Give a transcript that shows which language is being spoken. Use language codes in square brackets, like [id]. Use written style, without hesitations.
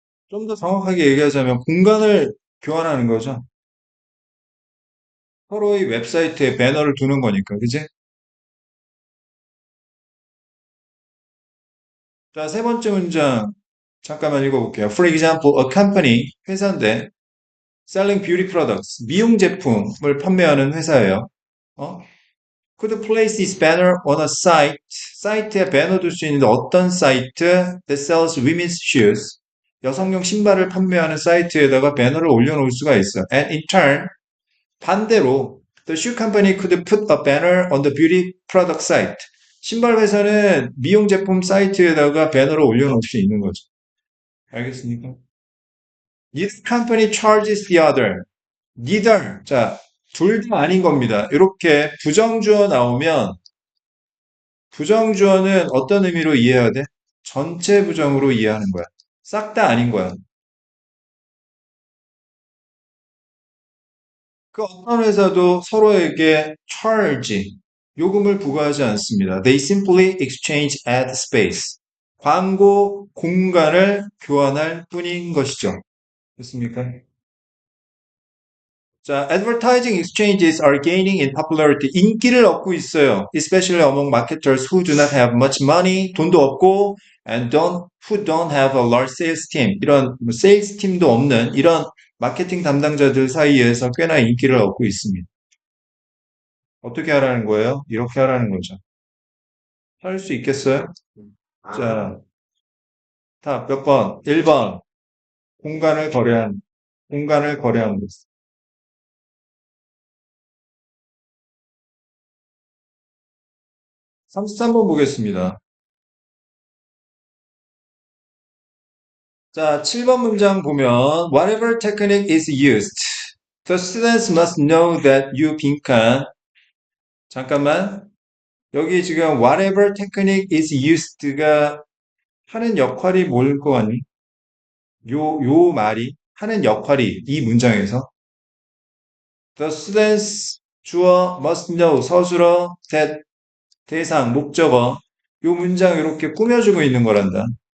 [ko] 좀 더 정확하게 얘기하자면 공간을 교환하는 거죠. 서로의 웹사이트에 배너를 두는 거니까, 그지? 자, 세 번째 문장 잠깐만 읽어볼게요. [en] For example, a company, [ko] 회사인데 [en] selling beauty products, [ko] 미용 제품을 판매하는 회사예요. 어? [en] Could place this banner on a site, [ko] 사이트에 배너 둘 수 있는데 어떤 사이트 [en] that sells women's shoes, [ko] 여성용 신발을 판매하는 사이트에다가 배너를 올려놓을 수가 있어. [en] And in turn, [ko] 반대로 [en] the shoe company could put a banner on the beauty product site. [ko] 신발 회사는 미용 제품 사이트에다가 배너를 올려놓을 수 있는 거죠. 알겠습니까? [en] Neither company charges the other. [ko] neither. 자, 둘 다 아닌 겁니다. 이렇게 부정주어 나오면 부정주어는 어떤 의미로 이해해야 돼? 전체 부정으로 이해하는 거야. 싹 다 아닌 거야. 그 어떤 회사도 서로에게 charge, 요금을 부과하지 않습니다. [en] They simply exchange ad space. [ko] 광고 공간을 교환할 뿐인 것이죠. 됐습니까? [en] 자, advertising exchanges are gaining in popularity. [ko] 인기를 얻고 있어요. [en] Especially among marketers who do not have much money, [ko] 돈도 없고, [en] and who don't have a large sales team. [ko] 이런 sales team도 없는 이런 마케팅 담당자들 사이에서 꽤나 인기를 얻고 있습니다. 어떻게 하라는 거예요? 이렇게 하라는 거죠. 할 수 있겠어요? 아, 자, 답 몇 번? 1번. 공간을 거래한, 공간을 거래한 것. 33번 보겠습니다. [en] 자, [ko] 7번 문장 보면 [en] whatever technique is used, the students must know that you [ko] 빈칸. 잠깐만. 여기 지금 whatever technique is used가 하는 역할이 뭘 거 같니? 요 말이 하는 역할이 이 문장에서 [en] the students [ko] 주어 [en] must know [ko] 서술어 that 대상 목적어 요 문장 이렇게 꾸며주고 있는 거란다.